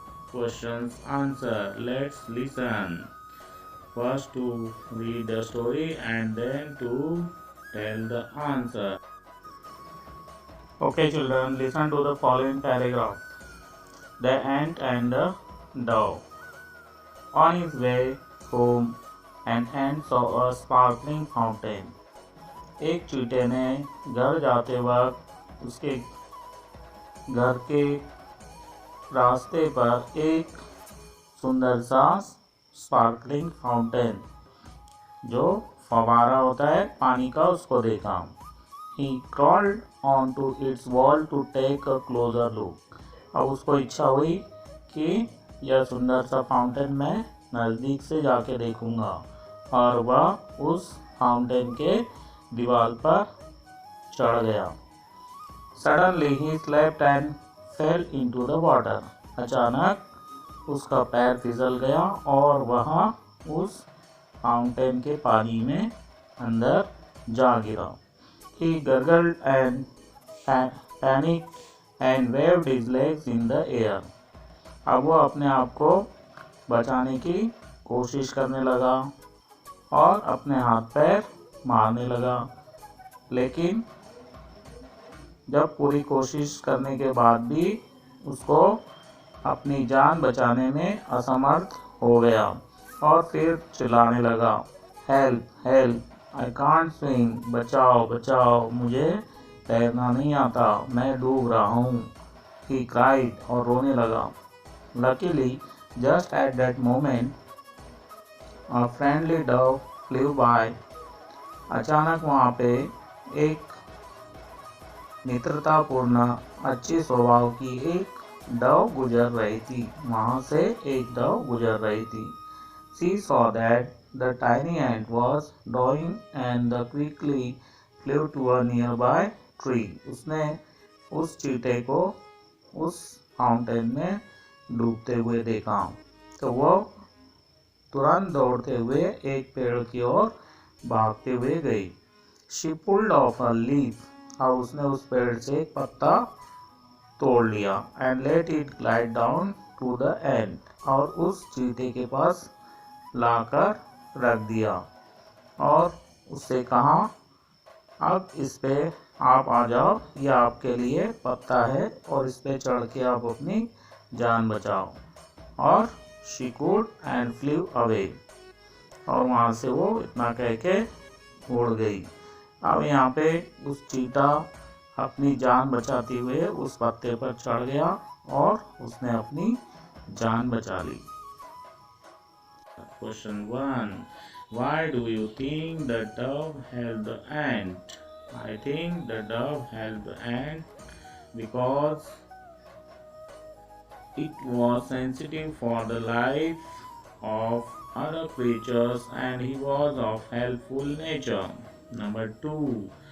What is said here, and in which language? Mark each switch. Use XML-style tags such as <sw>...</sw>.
<en>Questions answer. Let's listen. First to read the story and then to tell the answer. Okay children, listen to the following paragraph. The ant and the dove. On his way home, an ant saw a sparkling fountain.</en> <hi>एक चींटे ने घर जाते वक्त उसके घर के रास्ते पर एक सुंदर सा स्पार्कलिंग फाउंटेन जो फवारा होता है पानी का उसको देखा.</hi> <en>He crawled onto its wall to take a closer look.</en> <hi>अब उसको इच्छा हुई कि यह सुंदर सा फाउंटेन मैं नज़दीक से जाके देखूंगा और वह उस फाउंटेन के दीवार पर चढ़ गया.</hi> <en>Suddenly he slipped and fell into the water.</en> <hi>अचानक उसका पैर फिसल गया और वह उस फाउंटेन के पानी में अंदर जा गिरा.</hi> <en>He gurgled and panicked and waved his legs in the air.</en> <hi>अब वो अपने आप को बचाने की कोशिश करने लगा और अपने हाथ पैर मारने लगा, लेकिन जब पूरी कोशिश करने के बाद भी उसको अपनी जान बचाने में असमर्थ हो गया और फिर चिल्लाने लगा,</hi> <en>help help, I can't swim,</en> <hi>बचाओ बचाओ, मुझे तैरना नहीं आता, मैं डूब रहा हूँ.</hi> <en>He cried</en> <hi>और रोने लगा.</hi> <en>Luckily, just at that moment, a friendly dove flew by.</en> <hi>अचानक वहाँ पे एक मित्रतापूर्ण अच्छी स्वभाव की एक डव गुजर रही थी. वहाँ से एक डव गुजर रही थी.</hi> <en>She saw that the tiny ant was drowning and quickly flew to a nearby tree.</en> <hi>उसने उस चींटे को उस फाउंटेन में डूबते हुए देखा तो वो तुरंत दौड़ते हुए एक पेड़ की ओर भागते हुए गई।</hi> <en>She pulled off a leaf.</en> <hi>अब उसने उस पेड़ से एक पत्ता तोड़ लिया</hi> <en>and let it glide down to the ant.</en> <hi>और उस चींटी के पास लाकर रख दिया और उससे कहा, अब इस पे आप आ जाओ, यह आपके लिए पत्ता है और इस पे चढ़ के आप अपनी जान बचाओ। और</hi> <en>she could and flew away.</en> <hi>और वहाँ से वो इतना कह के उड़ गई। अब यहाँ पे उस चीता अपनी जान बचाते हुए उस पत्ते पर चढ़ गया और उसने अपनी जान बचा ली।</hi> <en>Question 1. Why do you think the dove helped the ant? I think the dove helped the ant because it was sensitive for the life of other creatures and he was of helpful nature. Number 2.</en>